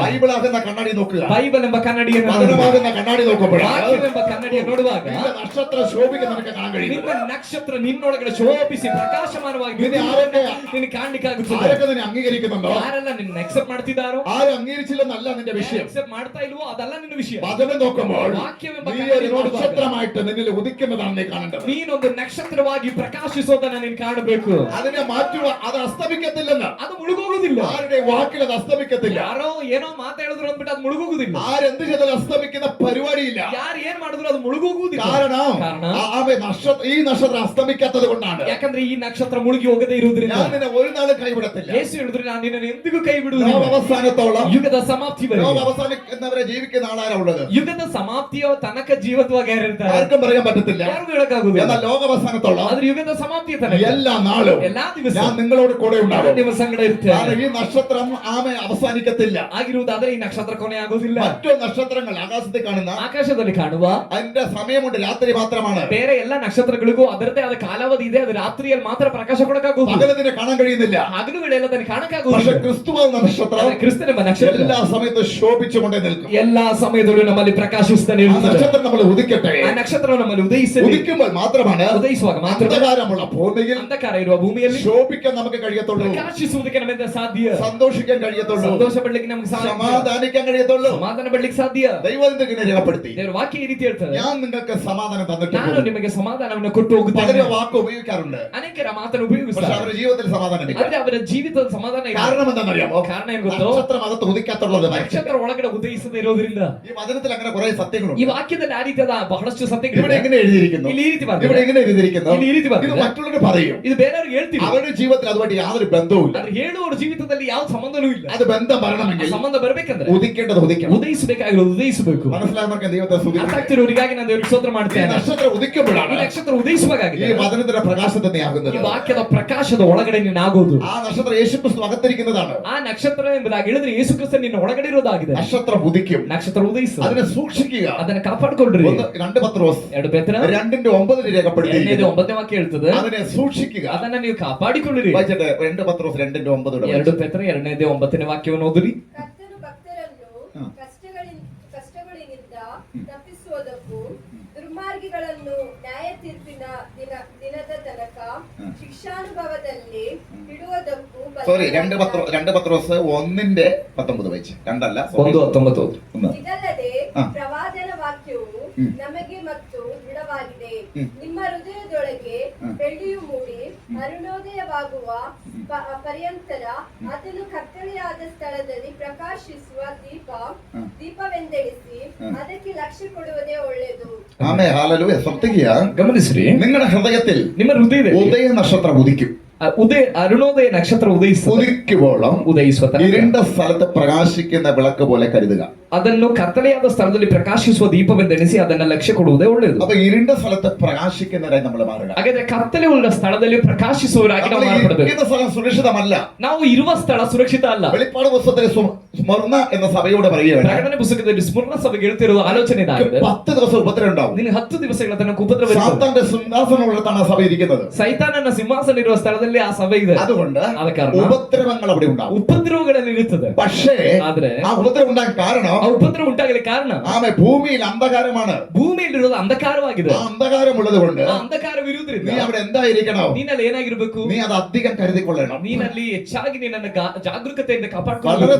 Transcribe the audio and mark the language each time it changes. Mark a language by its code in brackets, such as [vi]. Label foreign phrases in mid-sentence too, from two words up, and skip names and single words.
[ml] ബൈബിൾ ആകുന്ന കണ്ണാടി നോക്കുക, [kn] ಬೈಬಲ್ ಎಂಬ ಕನ್ನಡಿಯನ್ನು [ml] വചനമാകുന്ന കണ്ണാടി നോക്കുമ്പോഴാണ് [kn] ವಾಕ್ಯವೆಂಬ ಕನ್ನಡಿಯನ್ನು ನೋಡುವಾಗ [ml] നിന്റെ നക്ഷത്ര ശോഭിക്ക് നിനക്ക് കാണാൻ കഴിയും. [kn] ನಿಮ್ಮ ನಕ್ಷತ್ರ ನಿನ್ನೊಳಗಡೆ ಶೋಭಿಸಿ ಪ್ರಕಾಶಮಾನವಾಗಿ [ml] നിന്നെ ആരൊക്കെ [kn] ನಿನಗೆ ಕಾಣ್ಲಿಕ್ಕಾಗುತ್ತದೆ. [ml] ആരൊക്കെ നിന്നെ അംഗീകരിക്കുന്നുണ്ടോ? [kn] ಯಾರೆಲ್ಲ ನಿನ್ನ ಅಕ್ಸೆಪ್ಟ್ ಮಾಡ್ತಿದ್ದಾರೋ, [ml] ആരും അംഗീകരിച്ചില്ലെന്നല്ല നിന്റെ വിഷയം. [kn] ಅಕ್ಸೆಪ್ಟ್ ಮಾಡ್ತಾ ಇಲ್ವೋ ಅದಲ್ಲ ನಿನ್ನ ವಿಷಯ. [ml] വചനം നോക്കുമ്പോൾ [kn] ವಾಕ್ಯವೆಂಬ [ml] നീ [kn] ಕನ್ನಡಿ [ml] ഒരു [kn] ನೋಡುವಾಗ [ml] നക്ഷത്രമായിട്ട് നിന്നിൽ ഉദിക്കുന്നതാണ് നീ കാണേണ്ടത്. [kn] ನೀನೊಂದು ನಕ್ಷತ್ರವಾಗಿ ಪ್ರಕಾಶಿಸೋದನ್ನ ನೀನು ಕಾಣಬೇಕು. [ml] അതിനെ മാറ്റുക, അത് അസ്തമിക്കത്തില്ലെന്ന്. [kn] ಅದು ಮುಳುಗೋಗುದಿಲ್ಲ. [ml] ആരുടെ വാക്കിൽ അത് അസ്തമിക്കത്തില്ല. [kn] ಯಾರೋ ಏನೋ ಮಾತಾಡಿದ್ರು ಅಂದ್ಬಿಟ್ಟು ಅದು ಮುಳುಗೋಗುದಿಲ್ಲ. [ml] ആരെന്ത് ചെയ്താലും അസ്തമിക്കുന്ന പരിപാടിയില്ല. [kn] ಯಾರು ಏನ್ ಮಾಡಿದ್ರು ಅದು ಮುಳುಗೋಗುವುದಿಲ್ಲ. [ml] കാരണം [kn] ಕಾರಣ [ml] ഈ നക്ഷത്രം അസ്തമിക്കാത്തത് കൊണ്ടാണ്. [kn] ಯಾಕಂದ್ರೆ ಈ ನಕ್ಷತ್ರ ಮುಳುಗಿ ಹೋಗದೇ ಇರುವುದರಿಂದ [ml] ഞാൻ നിന്നെ ഒരു നാളും കൈവിടത്തില്ല. [kn] ಯೇಸು ಹೇಳಿದ್ರು ನಾನು ನಿನ್ನನ್ನು ಎಂದಿಗೂ ಕೈ ಬಿಡುವುದಿಲ್ಲ. [ml] ലോകാവസാനത്തോളം [kn] ಯುಗದ ಸಮಾಪ್ತಿವರೆಗೆ. [ml] ലോകാവസാനിക്കുന്നവരെ ജീവിക്കുന്ന ആളാരാ ഉള്ളത്? [kn] ಯುಗದ ಸಮಾಪ್ತಿಯ ತನಕ ಜೀವತ್ವಾಗಿ ಯಾರಿರ್ತಾರೆ? [ml] ആർക്കും പറയാൻ പറ്റത്തില്ല. [kn] ಯಾರಿಗೂ ಹೇಳಕ್ಕಾಗುದಿಲ್ಲ. [ml] എന്നാൽ ലോകാവസാനത്തോളം [kn] ಆದ್ರೆ ಯುಗದ ಸಮಾಪ್ತಿಯ ತನಕ [ml] എല്ലാ നാളും [kn] ಎಲ್ಲಾ ದಿವಸ [ml] ഞാൻ നിങ്ങളോട് കൂടെ [kn] ನಾನು [ml] ഉണ്ടാവും. [kn] ನಿಮ್ಮ ಸಂಗಡ ಇರ್ತೇನೆ. [ml] കാരണം ഈ നക്ഷത്രം ആമെ അവസാനിക്കത്തില്ല. [kn] ಆಗಿರುವುದಾದ್ರೆ ಈ ನಕ್ಷತ್ರ ಕೊನೆ ಆಗೋದಿಲ್ಲ. [ml] മറ്റു നക്ഷത്രങ്ങൾ ആകാശത്തിൽ കാണുന്ന [kn] ಆಕಾಶದಲ್ಲಿ ಕಾಣುವ [ml] അതിന്റെ സമയമുണ്ട്, രാത്രി മാത്രമാണ്. [kn] ಬೇರೆ ಎಲ್ಲ ನಕ್ಷತ್ರಗಳಿಗೂ ಅದರದೇ ಆದ ಕಾಲಾವಧಿ ಇದೆ. ಅದು ರಾತ್ರಿಯಲ್ಲಿ ಮಾತ್ರ ಪ್ರಕಾಶ ಕೊಡಕ್ಕಾಗುವುದು. [ml] പകലതിനെ കാണാൻ കഴിയുന്നില്ല. [kn] ಹಗಲು ವೇಳೆ ಎಲ್ಲ [ml] പക്ഷെ [kn] ಕಾಣಕ್ಕಾಗುವುದಿಲ್ಲ. [ml] ക്രിസ്തുവാകുന്ന നക്ഷത്രം [kn] ಕ್ರಿಸ್ತನೆಂಬ ನಕ್ಷತ್ರ [ml] എല്ലാ സമയത്തും ശോഭിച്ചുകൊണ്ടേ നിൽക്കും. [kn] ಎಲ್ಲಾ ಸಮಯದಲ್ಲೂ ನಮ್ಮಲ್ಲಿ ಪ್ರಕಾಶಿಸ್ತಾನೆ [ml] ആ [kn] ಇರುತ್ತದೆ. [ml] നക്ഷത്രം നമ്മൾ ഉദിക്കട്ടെ. [kn] ಆ ನಕ್ಷತ್ರ ನಮ್ಮಲ್ಲಿ ಉದಯಿಸಲಿ. [ml] ഉദിക്കുമ്പോൾ മാത്രമാണ് [kn] ಉದಯಿಸುವಾಗ ಮಾತ್ರ [ml] അന്ധകാരമുള്ള ഭൂമിയിൽ [kn] ಅಂಧಕಾರ ಇರುವ ಭೂಮಿಯಲ್ಲಿ [ml] ശോഭിക്കാൻ നമുക്ക് കഴിയത്തുള്ളൂ. [kn] ಪ್ರಕಾಶಿಸುವುದಕ್ಕೆ ನಮ್ಮಿಂದ ಸಾಧ್ಯ. [ml] സന്തോഷിക്കാൻ കഴിയത്തുള്ളൂ. [kn] ಸಂತೋಷ ಪಡ್ಲಿಕ್ಕೆ ನಮ್ಗೆ ಸಾಧ್ಯ. [ml] സമാധാനിക്കാൻ കഴിയത്തുള്ളൂ. [kn] ಸಮಾಧಾನ ಪಡ್ಲಿಕ್ಕೆ ಸಾಧ್ಯ. [ml] ദൈവത്തിന്റെ ഇങ്ങനെ രേഖപ്പെടുത്തി, [kn] ದೇವರ ವಾಕ್ಯ ಈ ರೀತಿ ಹೇಳ್ತದೆ, [ml] ഞാൻ നിങ്ങൾക്ക് സമാധാനം [kn] ನಾನು [ml] തന്നിട്ടുണ്ട്. [kn] ನಿಮಗೆ ಸಮಾಧಾನವನ್ನು ಕೊಟ್ಟು ಹೋಗುತ್ತೇನೆ. [ml] പലരും വാക്ക് ഉപയോഗിക്കാറുണ്ട്, [kn] ಅನೇಕರ ಮಾತನ್ನು [ml] പക്ഷെ [kn] ಉಪಯೋಗಿಸ್ತಾರೆ. [ml] അവരുടെ ജീവിതത്തിൽ സമാധാനമില്ല. [kn] ಆದ್ರೆ ಅವರ ಜೀವಿತದ ಸಮಾಧಾನ ಇಲ್ಲ. [ml] കാരണം എന്താണെന്നറിയാമോ? [kn] ಕಾರಣ ಏನ್ ಗೊತ್ತೋ? [ml] നക്ഷത്രം അകത്ത് ഉദിക്കാത്തുള്ളത്. [kn] ನಕ್ಷತ್ರ ಒಳಗಡೆ ಉದಯಿಸದೇ ಇರೋದ್ರಿಂದ. [ml] ഈ വചനത്തിൽ അങ്ങനെ കുറെ [kn] ಈ [ml] സത്യങ്ങളുണ്ട്. [kn] ವಾಕ್ಯದಲ್ಲಿ ಆ ರೀತಿಯಾದ ಬಹಳಷ್ಟು [ml] ഇവിടെ [kn] ಸತ್ಯಗಳಿವೆ. [ml] എങ്ങനെ എഴുതിയിരിക്കുന്നു? [kn] ಇಲ್ಲಿ ಈ ರೀತಿ [ml] ഇവിടെ [kn] ಬರ್ತಿದೆ. [ml] എങ്ങനെ എഴുതിയിരിക്കുന്നു? [kn] ಇಲ್ಲಿ ಈ ರೀತಿ [ml] ഇത് [kn] ಬರ್ತಿದೆ. [ml] മറ്റുള്ളവർ പറയും. [kn] ಇದು ಬೇರೆಯವ್ರಿಗೆ ಹೇಳ್ತೀವಿ. [ml] അവരുടെ ജീവിതത്തിൽ അതുമായിട്ട് യാതൊരു ബന്ധവുമില്ല. [kn] ಆದ್ರೆ ಹೇಳುವವರ ಜೀವಿತದಲ್ಲಿ ಯಾವ ಸಂಬಂಧನೂ ಇಲ್ಲ. [ml] അത് ബന്ധം [kn] ಆ [ml] വരണമെങ്കിൽ [kn] ಸಂಬಂಧ ಬರ್ಬೇಕಂದ್ರೆ [ml] ഉദിക്കേണ്ടത് ഉദിക്കണം. [kn] ಉದಯಿಸಬೇಕಾಗಿರೋದು ಉದಯಿಸಬೇಕು. [ml] മനസ്സിലായവർക്ക് ദൈവത്തെ [kn] ಅರ್ಥ [ml] സ്തുതിക്കട്ടെ. [kn] ಆಗ್ತಿರೋರಿಗಾಗಿ ನಾನು ದೇವರಿಗೆ ಸ್ತೋತ್ರ [ml] ഈ [kn] ಮಾಡ್ತೇನೆ. [ml] നക്ഷത്രം [kn] ಈ [ml] ഉദിക്കുമ്പോഴാണ് [kn] ನಕ್ಷತ್ರ [ml] ഈ [kn] ಉದಯಿಸುವಾಗಿದೆ [ml] വചനത്തിന്റെ പ്രകാശത്തെ നീ [kn] ಈ [ml] ആകുന്നത്. [kn] ವಾಕ್ಯದ ಪ್ರಕಾಶದ ಒಳಗಡೆ ನೀನು ಆಗೋದು. [ml] ആ നക്ഷത്രം യേശുക്രിസ്തു അകത്തിരിക്കുന്നതാണ്. [kn] ಆ ನಕ್ಷತ್ರ ಎಂಬುದಾಗಿ ಹೇಳಿದ್ರೆ ಯೇಸು ಕ್ರಿಸ್ತ ನಿನ್ನ ಒಳಗಡೆ ಇರೋದಾಗಿದೆ. [ml] നക്ഷത്രം ഉദിക്കും. [kn] ನಕ್ಷತ್ರ ಉದಯಿಸು. [ml] അതിനെ സൂക്ഷിക്കുക. [kn] ಅದನ್ನ ಕಾಪಾಡ್ಕೊಳ್ರಿ. [ml] 2 പത്രോസ് [kn] 2 ಪೇತ್ರ [ml] 2:9 രേഖപ്പെടുത്തിയിരിക്കുന്നു. [kn] 9ನೇ ವಾಕ್ಯ ಹೇಳ್ತದೆ, [ml] അതിനെ സൂക്ഷിക്കുക. [kn] ಅದನ್ನ ನೀವು ಕಾಪಾಡಿಕೊಳ್ಳಿರಿ. [ml] വായിച്ചട്ടെ, 2 പത്രോസ് 2:9. [kn] 2 ಪೇತ್ರ 2:9 ವಾಕ್ಯವನ್ನು ಓದಿರಿ. ಕರ್ತನು ಭಕ್ತರನ್ನು ಕಷ್ಟಗಳಿನಿಂದ ತಪ್ಪಿಸುವುದಕ್ಕೂ ದುರ್ಮಾರ್ಗಿಗಳನ್ನು ನ್ಯಾಯ ತೀರ್ಪಿನ ದಿನದ ತನಕ ಶಿಕ್ಷಾನುಭವದಲ್ಲಿ ಇಡುವುದಕ್ಕೂ [ml] സോറി, 2 പത്രോസ് 1:19 വായിച്ചു. 2 അല്ല, 1:19. [kn] ಇದಲ್ಲದೆ ಹಾ. ಪ್ರವಾದನ ವಾಕ್ಯವು ನಮಗೆ ಮತ್ತು ದೃಢವಾಗಿದೆ. ನಿಮ್ಮ ಹೃದಯದೊಳಗೆ ಬೆಳ್ಳಿಯು ಮೂಡಿ ಅರುಣೋದಯವಾಗುವ ಪರ್ಯಂತರ ಅದನ್ನು ಕತ್ತಲೆಯಾದ ಸ್ಥಳದಲ್ಲಿ ಪ್ರಕಾಶಿಸುವ ದೀಪವೆಂದೆಣಿಸಿ ಅದಕ್ಕೆ ಲಕ್ಷ್ಯ ಕೊಡುವುದೇ ಒಳ್ಳೆಯದು. [ml] ആമേൻ, ഹല്ലേലൂയ. ശ്രദ്ധിക്കുക, [kn] ಗಮನಿಸ್ರಿ, [ml] നിങ്ങളുടെ ഹൃദയത്തിൽ [kn] ನಿಮ್ಮ ಹೃದಯದಲ್ಲಿ [ml] ഉദയ നക്ഷത്രം ഉദിക്കും. അരുണോദയ നക്ഷത്രം ഉദിക്കുവോളം [kn] ಉದಯಿಸುವ ತನಕ [ml] ഇരുണ്ട സ്ഥലത്ത് പ്രകാശിക്കുന്ന വിളക്ക് പോലെ കരുതുക. [kn] ಅದನ್ನು ಕತ್ತಲೆಯಾದ ಸ್ಥಳದಲ್ಲಿ ಪ್ರಕಾಶಿಸುವ ದೀಪವೆಂದೆಣಿಸಿ ಅದನ್ನ ಲಕ್ಷ್ಯ ಕೊಡುವುದೇ ಒಳ್ಳೆಯದು. [ml] അപ്പൊ ഇരുണ്ട സ്ഥലത്ത് പ്രകാശിക്കുന്നവരായി നമ്മൾ മാറുക. [kn] ಹಾಗಾದ್ರೆ ಕತ್ತಲೆ ಉಳ್ಳ ಸ್ಥಳದಲ್ಲಿ ಪ್ರಕಾಶಿಸುವವರಾಗಿ ನಾವು ಮಾರ್ಪಡಬೇಕು. [ml] ഇരിക്കുന്ന സ്ഥലം സുരക്ഷിതമല്ല. [kn] ನಾವು ಇರುವ ಸ್ಥಳ ಸುರಕ್ಷಿತ ಅಲ್ಲ. [ml] വെളിപ്പാട് പുസ്തകത്തിലെ സ്മർണ എന്ന സഭയോട് പറയുകയാണ്, [kn] ಪ್ರಕಟಣೆ ಪುಸ್ತಕದಲ್ಲಿ ಸ್ಮರಣ ಸಭೆಗೆ ಹೇಳ್ತಿರುವ ಆಲೋಚನೆ ಇದಾಗಿದೆ. [ml] 10 ദിവസം ഉപദ്രവം ഉണ്ടാവും. [kn] ನಿನಗೆ 10 ದಿವಸಗಳ ತನಕ ಉಪದ್ರವ ಇರುತ್ತದೆ. [ml] സാത്താന്റെ സിംഹാസനമുള്ളതാണ് ആ സഭ ഇരിക്കുന്നത്. [kn] ಸೈತಾನನ ಸಿಂಹಾಸನ ಇರುವ ಸ್ಥಳದಲ್ಲಿ ಆ ಸಭೆ ಇದೆ. [ml] അതുകൊണ്ട് [kn] ಆದ ಕಾರಣ [ml] ഉപദ്രവങ്ങൾ അവിടെ ഉണ്ടാവും. [kn] ಉಪದ್ರವಗಳಲ್ಲಿ ಇರುತ್ತದೆ. [ml] പക്ഷേ [kn] ಆದ್ರೆ [ml] ആ ഉപദ്രവം ഉണ്ടാകാൻ കാരണം [kn] ಆ ಉಪದ್ರವ ಉಂಟಾಗಲಿ ಕಾರಣ [ml] ഭൂമിയിൽ അന്ധകാരമാണ്. [kn] ಭೂಮಿಯಲ್ಲಿರೋದು ಅಂಧಕಾರವಾಗಿದೆ. [ml] ആ അന്ധകാരമുള്ളത് കൊണ്ട് [kn] ಆ ಅಂಧಕಾರವಿರುವುದರಿಂದ [ml] നീ അവിടെ എന്തായിരിക്കണം? [kn] ನೀನಲ್ಲಿ ಏನಾಗಿರ್ಬೇಕು? [ml] നീ അത് അധികം കരുതിക്കൊള്ളണം. [kn] ನೀನಲ್ಲಿ ಹೆಚ್ಚಾಗಿ ನಿನ್ನನ್ನು ಜಾಗರೂಕತೆಯಿಂದ [ml] വളരെ [kn] ಕಾಪಾಡಿಕೊಳ್ಳಬೇಕು.